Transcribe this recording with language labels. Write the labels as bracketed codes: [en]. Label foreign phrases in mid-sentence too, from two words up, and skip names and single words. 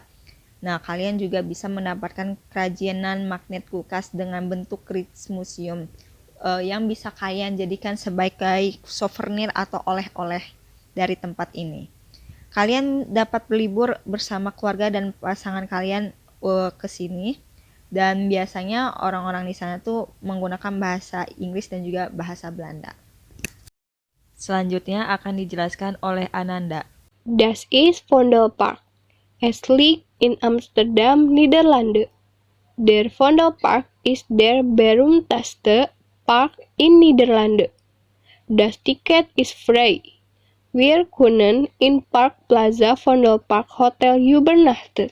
[id] Nah, kalian juga bisa mendapatkan kerajinan magnet kulkas dengan bentuk Rijksmuseum yang bisa kalian jadikan sebagai souvenir atau oleh-oleh dari tempat ini. Kalian dapat berlibur bersama keluarga dan pasangan kalian ke sini. Dan biasanya orang-orang di sana tuh menggunakan bahasa Inggris dan juga bahasa Belanda. Selanjutnya akan dijelaskan oleh Ananda. [de] Das ist Vondelpark. Es liegt in Amsterdam, Niederlande. Der Vondelpark ist der berühmteste Park in Niederlande. Das Ticket ist frei. Wir können in Park Plaza Vondelpark Hotel übernachten.